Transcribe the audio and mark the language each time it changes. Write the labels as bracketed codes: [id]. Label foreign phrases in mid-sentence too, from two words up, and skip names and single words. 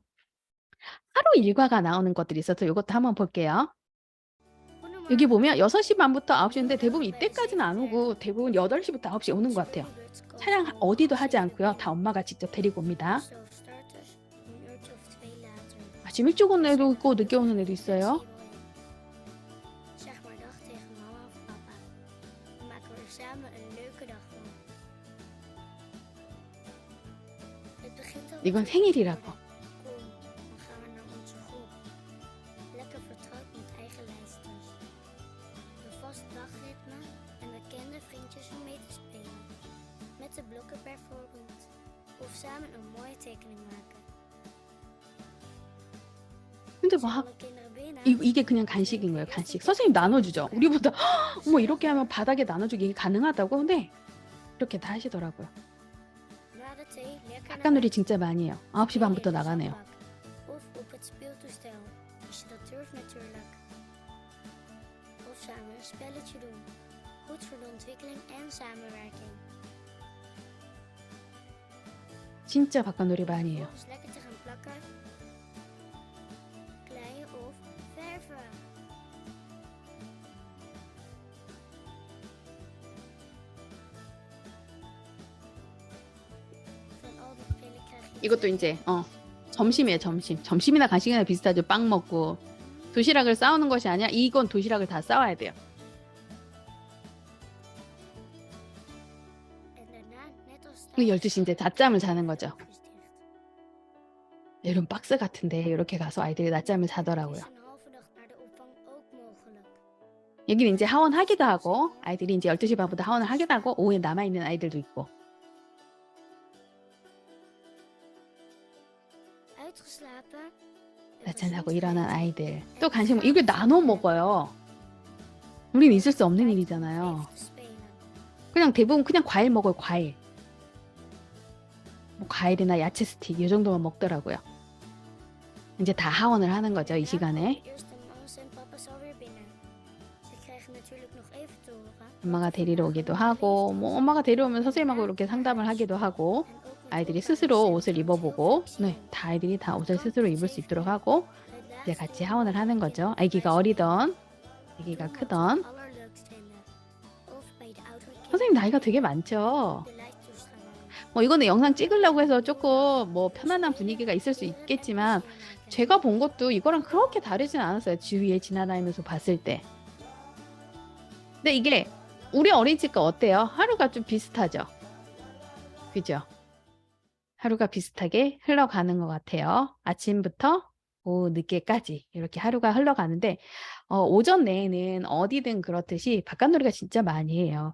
[ko] 하루 일과가 나오는 것들이 있어서 요것도 한번 볼게요. 여기 보면 6시 반 부터 9시 인데 대부분 이때까지는 안 오고 대부분 8시 부터 9시 오는 것 같아요. 차량 어디도 하지 않고요. 다 엄마가 직접 데리고 옵니다. 아침 일찍 오는 애도 있고 늦게 오는 애도 있어요. [nl] Zeg maar dag tegen mama of papa. Dan maken we er samen een leuke dag van. Het begint al [ko] 이건 [nl] met [ko] 생일이라고. [nl] Kom, dan gaan we naar onze groep. Lekker vertrouwd met eigen lijstjes. Een vast dagritme en bekende vriendjes om mee te spelen. Met de blokken bijvoorbeeld. Of samen een mooie tekening maken. [ko] 근데 [nl] Zijn [ko] 막 [nl] alle kinderen binnen? [ko] 이게 그냥 간식인 거예요. 간식. 선생님 나눠주죠. 우리보다 어머 이렇게 하면 바닥에 나눠주기 이게 가능하다고? 근데 이렇게 다 하시더라고요. [nl] Na de thee lekker naar [ko] 깎아놀이 [nl] buiten. [ko] 진짜 많이 해요. 9시 반부터 [nl] In de [ko] 나가네요. [nl] zandbak. Of op het speeltoestel, als je dat durft natuurlijk. Of samen een spelletje doen. Goed voor de ontwikkeling en samenwerking. [ko] 진짜 바깥놀이 많이 해요. [nl] Of eens lekker te gaan plakken, kleien of verven. Van al die spelen krijg je [ko] 이것도 이제 점심이에요. 점심이나 간식이나 비슷하죠. 빵 먹고 도시락을 싸우는 것이 아니라 이건 도시락을 다 싸와야 돼요. [nl] en daarna net als [ko] 그 [nl] thuis [ko] 12시 이제 낮잠을 자는 거죠. [nl] oogjes dicht. [ko] 이런 박스 같은데 이렇게 가서 아이들이 낮잠을 [nl] Het [ko] 자더라고요. [nl] is een halve dag naar de opvang ook mogelijk. [ko] 여기는 이제 하원하기도 하고 아이들이 이제 12시 반부터 하원을 하기도 하고 오후에 남아있는 아이들도 있고 [nl] Uitgeslapen. een [ko] 낮잠 자고 [nl] gezond [ko] 일어난 [nl] eten [ko] 아이들 [nl] en [ko] 또 간식 [nl] samen [ko] 이걸 [nl] met [ko] 나눠 [nl] elkaar [ko] 먹어요. 우린 있을 수 없는 [nl] tijd om [ko] 일이잖아요. [nl] even te spelen. [ko] 그냥 대부분 그냥 과일 먹어요. 과일. 뭐 과일이나 야채 스틱 이 정도만 먹더라고요. 이제 다 하원을 하는 거죠. 이 [nl] Daarna [ko] 시간에. [nl] komen de eerste mama's en papa's alweer binnen. Ze krijgen natuurlijk nog even te horen wat [ko] 엄마가 [nl] er [ko] 데리러 [nl] vandaag [ko] 오기도 [nl] allemaal [ko] 하고 [nl] beleefd [ko] 뭐 [nl] is. [ko] 엄마가 데려오면 선생님하고 이렇게 상담을 하기도 하고 [nl] En ook met [ko] 아이들이 [nl] elkaar [ko] 스스로 [nl] recenten [ko] 옷을 [nl] heel [ko] 입어보고 [nl] veel [ko] 네, [nl] plezier. [ko] 다 아이들이 다 옷을 [nl] Kan [ko] 스스로 [nl] tot [ko] 입을 수 [nl] 7 [ko] 있도록 [nl] uur. [ko] 하고 [nl] Het [ko] 이제 [nl] laatste [ko] 같이 [nl] uur [ko] 하원을 [nl] mogen [ko] 하는 [nl] de [ko] 거죠. [nl] kinderen [ko] 아기가 [nl] bij [ko] 어리던 [nl] spelen. [ko] 아기가 [nl] Doen wat ze [ko] 크던 [nl] het allerleukst vinden. Of bij de oudere [ko] 선생님 [nl] kinderen [ko] 나이가 되게 많죠. [nl] de lijst toeschouwen. [ko] 뭐 이거는 영상 찍으려고 해서 조금 뭐 편안한 분위기가 있을 수 [nl] Leren en [ko] 있겠지만 [nl] plezier maken. [ko] 제가 본 것도 이거랑 그렇게 다르진 않았어요. 주위에 지나다니면서 봤을 때. 근데 이게 우리 어린이집과 어때요? 하루가 좀 비슷하죠. 그죠? 하루가 비슷하게 흘러가는 것 같아요. 아침부터 오후 늦게까지 이렇게 하루가 흘러가는데 오전 내에는 어디든 그렇듯이 바깥놀이가 진짜 많이 해요.